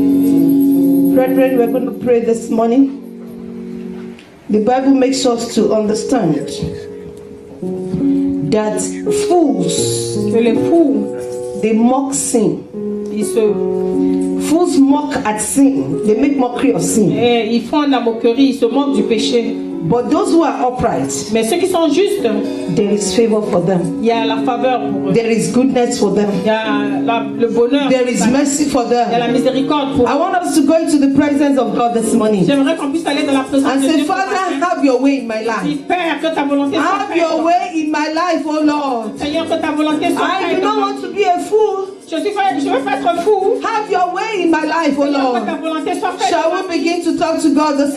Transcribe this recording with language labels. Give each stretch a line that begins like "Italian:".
English: this morning. The Bible makes us to understand that fools,
French: Que les fous,
English: they mock sin. Fools mock at sin. They make mockery of sin.
French: ils font de la moquerie, ils se moquent du péché.
English: But those who are upright,
French: Mais ceux qui sont justes,
English: there is favor for them.
French: il y a la faveur pour eux.
English: There is goodness for them.
French: Il y a le bonheur.
English: There is mercy for
French: Il y a la
English: them.
French: miséricorde pour
English: I
French: eux.
English: want us to go into the presence of God this morning
French: J'aimerais qu'on puisse aller dans la présence
English: and
French: de
English: say,
French: Dieu.
English: Father, have your way in my
French: Dis,
English: life.
French: Père, que ta volonté soit
English: Have your
French: faite.
English: way in my life, oh Lord.
French: Seigneur, que ta volonté soit
English: I
French: faite.
English: do not want to be a fool.
French: Je veux pas être fou.
English: Have your way in my life, oh
French: Seigneur, que ta
English: Lord.
French: volonté soit faite.
English: Shall we begin to talk to God this